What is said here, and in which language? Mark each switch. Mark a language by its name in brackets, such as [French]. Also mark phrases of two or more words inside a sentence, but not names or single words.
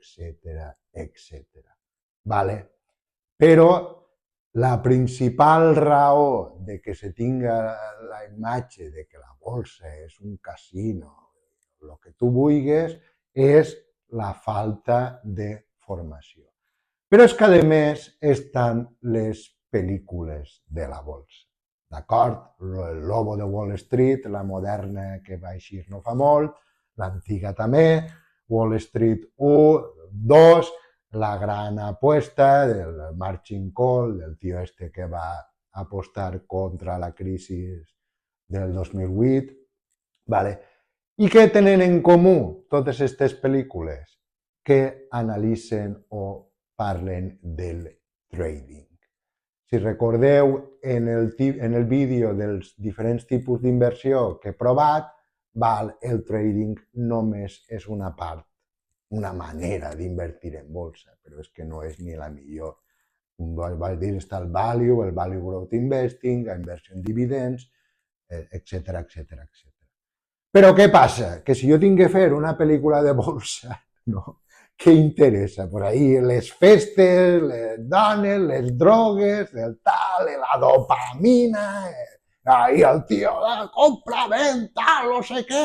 [Catalan] Però la principal raó de que se tinga la imatge de que la bolsa és un casino, el que tu vulguis, és la falta de formació. Però és que, a més, estan les pel·lícules de la bolsa. D'acord? El Lobo de Wall Street, la moderna que va eixir no fa molt, l'antiga també, Wall Street 1, 2, [Spanish] la gran apuesta del [English] margin call, [Catalan] del tio este que va apostar contra la crisi del 2008. Vale. I què tenen en comú totes aquestes pel·lícules? Que analitzen o parlen del trading. Si recordeu en el vídeo dels diferents tipus d'inversió que he provat, el trading només és una part, una manera d'invertir en bolsa, però és que no és ni la millor. Vaig dir, està el [English] value growth investing, [Catalan] la inversió en dividends, etc. Però què passa? Que si jo tinc que fer una pel·lícula de bolsa, no? Què interessa? [Spanish] Por ahí [Catalan] les festes, les dones, les drogues, el tal, la dopamina, ahí el tio, compra, ven, tal, no sé què.